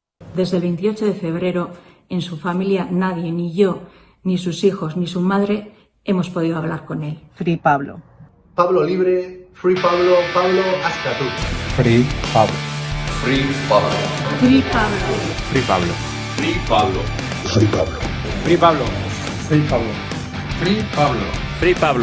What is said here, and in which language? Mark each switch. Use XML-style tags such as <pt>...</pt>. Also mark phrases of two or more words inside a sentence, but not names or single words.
<es>Desde el 28 de febrero, en su familia, nadie, ni yo, ni sus hijos, ni su madre, hemos podido hablar con él.</es> <en>Free Pablo.</en> <es>Pablo libre, Free Pablo, Pablo hasta tú.</es> <en>Free Pablo. Free Pablo. Free Pablo. Free Pablo. Free Pablo. Free Pablo. Free Pablo. Free Pablo. Free Pablo. Free Pablo.</en>